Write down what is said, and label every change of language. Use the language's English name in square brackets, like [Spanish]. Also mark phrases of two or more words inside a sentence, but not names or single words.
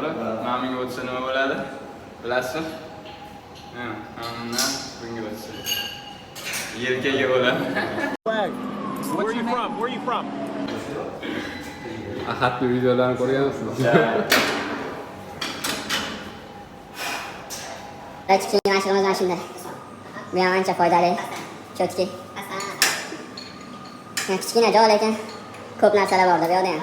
[Uzbek] Namiga o'tsa nima bo'ladi? Bilasizmi? Ha, namnaq bunga o'tsa. Yelkaga bo'ladi. [English] Where are you from? Where are you from? [Uzbek] Ahadni videolarini ko'rganmisiz? Kichkina mashg'ulot mana shunday. Bu ham ancha foydali. Cho'tki. Kichkina joy lekin ko'p narsalar bor bu yerda ham.